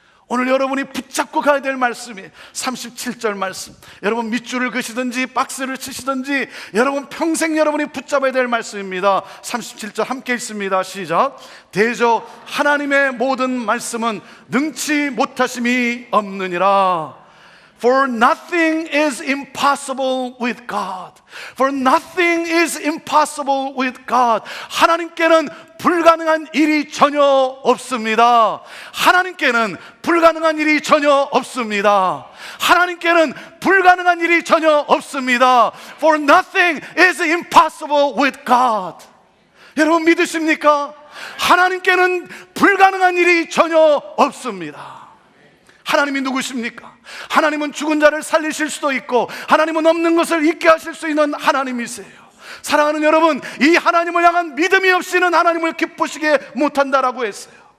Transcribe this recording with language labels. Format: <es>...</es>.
<ko>오늘 여러분이 붙잡고 가야 될 말씀이에요. 37절 말씀. 여러분, 밑줄을 그시든지 박스를 치시든지 여러분 평생 여러분이 붙잡아야 될 말씀입니다. 37절 함께 읽습니다. 시작. 대저 하나님의 모든 말씀은 능치 못하심이 없느니라.</ko> <en>For nothing is impossible with God. For nothing is impossible with God.</en> <ko>하나님께는 불가능한 일이 전혀 없습니다. 하나님께는 불가능한 일이 전혀 없습니다. 하나님께는 불가능한 일이 전혀 없습니다.</ko> <en>For nothing is impossible with God.</en> <ko>여러분 믿으십니까? 하나님께는 불가능한 일이 전혀 없습니다. 하나님이 누구십니까? 하나님은 죽은 자를 살리실 수도 있고 하나님은 없는 것을 있게 하실 수 있는 하나님이세요. 사랑하는 여러분, 이 하나님을 향한 믿음이 없이는 하나님을 기쁘시게 못한다라고 했어요.</ko>